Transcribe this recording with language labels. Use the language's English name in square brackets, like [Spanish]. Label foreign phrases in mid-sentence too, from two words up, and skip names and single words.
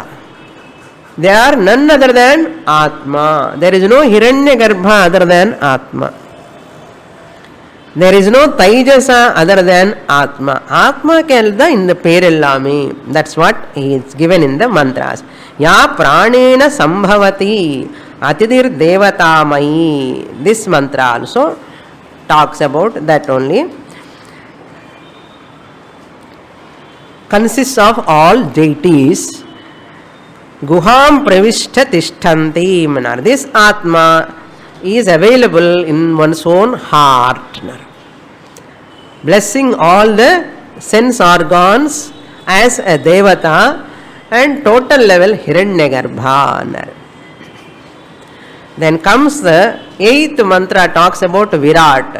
[English] They are none other than Atma. There is no Hiranyagarbha other than Atma. There is no Taijasa other than Atma. Atma kelda in the Perellami. That's what is given in the mantras. [Sanskrit] या प्राणेन सम्भवति अदितिर् देवतामयी. [English] This mantra also talks about that only. Consists of all deities. [Sanskrit] गुहां प्रविष्टा तिष्ठन्ति. [English] This Atma is available in one's own heart, blessing all the sense organs as a devata and total level Hiranyagarbha. Then comes the 8th mantra, talks about Virat.